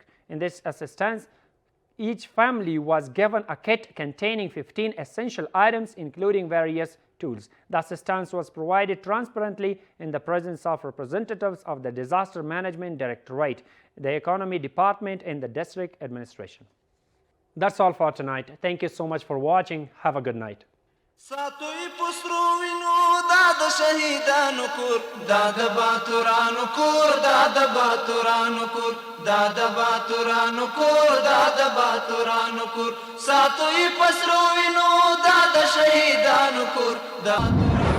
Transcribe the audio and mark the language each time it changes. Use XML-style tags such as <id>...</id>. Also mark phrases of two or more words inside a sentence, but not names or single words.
<en>In this assistance, each family was given a kit containing 15 essential items, including various tools. The assistance was provided transparently in the presence of representatives of the Disaster Management Directorate, the Economy Department, and the District Administration. That's all for tonight. Thank you so much for watching. Have a good night.</en> <ps>ساتوی پسرو وینو دا د شهیدانو کور دا د باتورانو کور دا د باتورانو کور دا د باتورانو کور دا د باتورانو کور ساتوی پسرو وینو دا د شهیدانو کور دا</ps>